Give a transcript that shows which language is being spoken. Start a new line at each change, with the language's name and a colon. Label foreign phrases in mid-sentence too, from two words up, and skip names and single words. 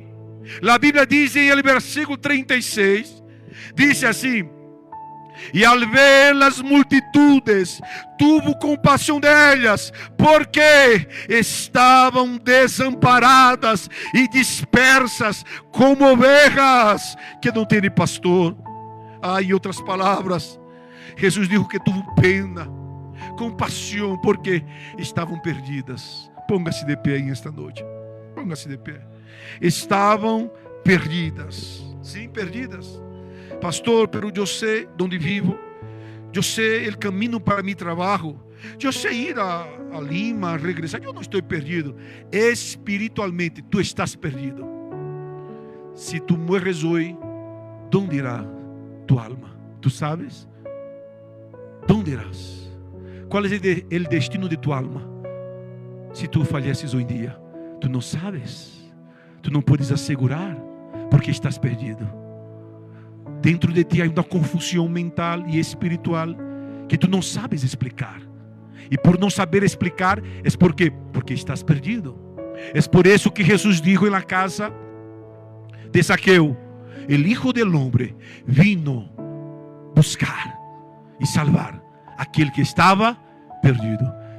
Spanish: La Biblia dice en el versículo 36, dice así: y al ver las multitudes, tuvo compasión de ellas, porque estaban desamparadas y dispersas como ovejas que no tienen pastor. En otras palabras, Jesús dijo que tuvo pena, compasión, porque estaban perdidas. Póngase de pé en esta noche. Póngase de pé.
Portuguese: Estavam perdidas. Sim, perdidas. Pastor, pero eu sei onde vivo. Eu sei o caminho para mi trabalho. Eu sei ir a Lima, regressar. Eu não estou perdido. Espiritualmente, tu estás perdido. Se tu mueres hoje, onde irá tu alma? Tu sabes? Onde irás? Qual é o destino de tu alma? Se tu falleces hoje em dia, tu não sabes. Tu não podes assegurar, porque estás perdido. Dentro de ti há uma confusão mental e espiritual que tu não sabes explicar. E por não saber explicar, é porque estás perdido. É por isso que Jesus dijo na casa de Zaqueu:
Spanish: el Hijo del Hombre vino buscar
Portuguese: e salvar aquele que estava perdido.